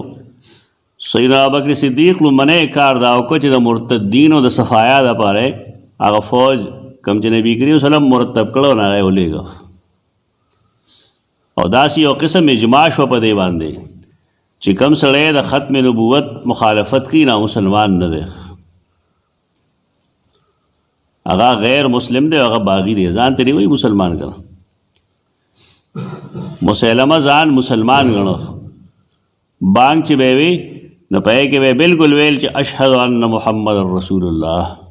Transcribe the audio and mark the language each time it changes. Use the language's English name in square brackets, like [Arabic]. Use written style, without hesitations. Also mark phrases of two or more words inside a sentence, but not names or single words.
[Pashto] سیدنا ابوبکر صدیق لومړنی کار دا وکړو چې د مرتدینو د صفایا دپاره هغه فوج کوم چې نبي کریم [Arabic] صلی الله علیه وسلم [Pashto] مرتب کړو نو هغه یې ولېږه. او داسې یو قسم اجماع شوه په دې باندې چې کم سړی د ختم نبوت مخالفت کی نا مسلمان نه دی، هغه غیر مسلم دی، هغه باغی دی، ځان ته وایي مسلمان ګڼه. مسلمه ځان مسلمان ګڼه. بانګ چې به وي نو په کې به بالکل ویل چې [Arabic] اشهد ان محمد رسول الله.